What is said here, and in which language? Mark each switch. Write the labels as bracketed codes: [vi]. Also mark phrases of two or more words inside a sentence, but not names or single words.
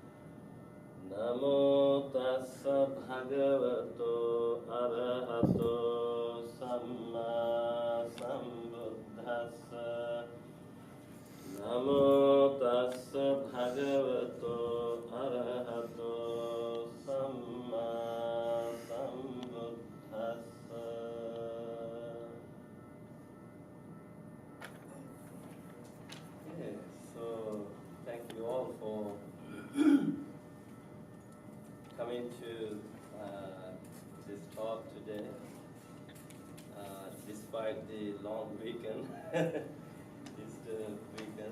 [pi] Namo tassa bhagavato arahato samma sambuddhassa. Namo tassa bhagavato arahato samma sambuddhassa. [en] Okay, so thank you all for coming to this talk today, despite the long weekend, Easter weekend.